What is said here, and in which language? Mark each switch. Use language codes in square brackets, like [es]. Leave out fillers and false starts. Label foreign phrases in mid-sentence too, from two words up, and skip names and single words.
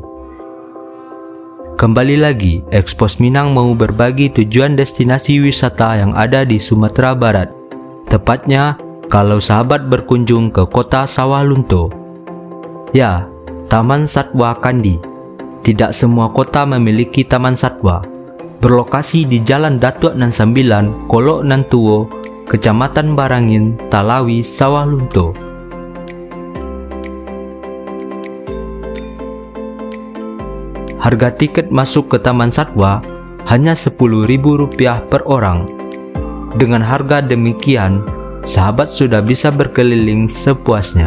[id] Kembali lagi, Expos Minang mau berbagi tujuan destinasi wisata yang ada di Sumatera Barat. Tepatnya, kalau sahabat berkunjung ke kota Sawalunto. Ya, Taman Satwa Kandi. Tidak semua kota memiliki taman satwa. Berlokasi di Jalan Datuk Nan 9, Kolok Nan Tuo, Kecamatan Barangin, Talawi, Sawalunto. Harga tiket masuk ke Taman Satwa hanya Rp10.000 per orang. Dengan harga demikian, sahabat sudah bisa berkeliling sepuasnya.